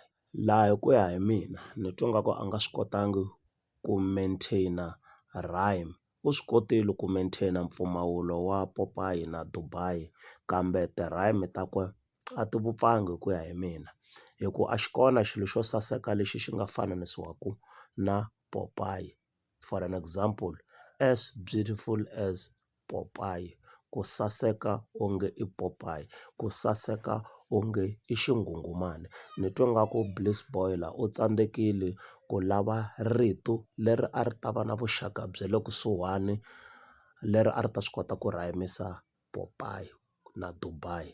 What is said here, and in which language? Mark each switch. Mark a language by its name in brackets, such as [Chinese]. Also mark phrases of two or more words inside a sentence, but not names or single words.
[Tsonga] Laha hi ku ya hi mina ni twa ingaku a nga swi kotangi ku [English] maintain-a rhyme. [Tsonga] U swi kotile ku maintain-a mpfumawulo wa Popeye na Dubai, kambe ti-rhyme ta kwe a ti vupfangi hi ku ya hi mina. Hikuva a xi kona xilo xo saseka lexi xi nga fananisiwaku na Popeye. [English] For an example, as beautiful as Popeye. [Tsonga] Ku saseka onge i Popeye, ku saseka onge i xingungumani. Ni twa ingaku Bliss Boy laha u tsandzekile ku lava rito leri a ri ta va na vuxaka bya le kusuhani, leri a ri ta swi kota ku rhayimisa Popeye na Dubai.